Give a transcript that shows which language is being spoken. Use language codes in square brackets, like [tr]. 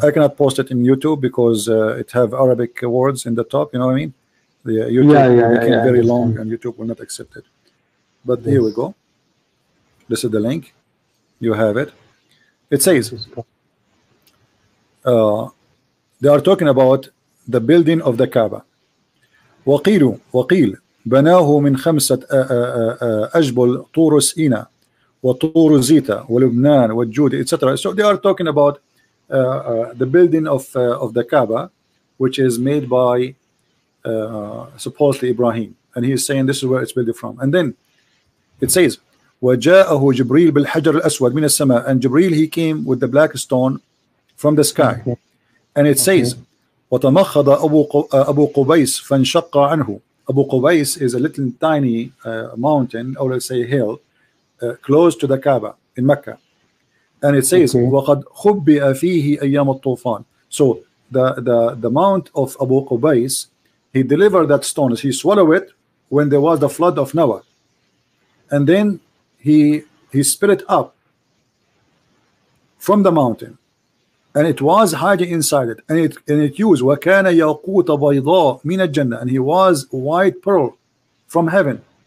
[en] I cannot post it in YouTube because it have Arabic words in the top. You know what I mean? The YouTube became very long, and YouTube will not accept it. But here we go. This is the link. You have it. It says they are talking about the building of the Kaaba. [ar] وقيل بناه من 5 أجبل طور سينا وطور زيتا ولبنان والجود, etc. [en] So they are talking about the building of the Kaaba, which is made by supposedly Ibrahim, and he is saying this is where it's built from. And then it says [ar] وجاءه جبريل بالحجر الأسود من السماء, [en] and Jibril, he came with the black stone from the sky. [ar] And it says وتمخض أبو قبيس فانشق عنه. [en] Abu Qubais is a little tiny mountain, or let's say hill, close to the Kaaba in Mecca. [ar] And it says وقد خبئ فيه أيام الطوفان. [en] So the mount of Abu Qubais, he delivered that stone, he swallowed it when there was the flood of Noah, and then he spit it up from the mountain, and it was hiding inside it, and it used [ar] وكان ياقوت بيضاء من الجنة, [en] and he was white pearl from heaven.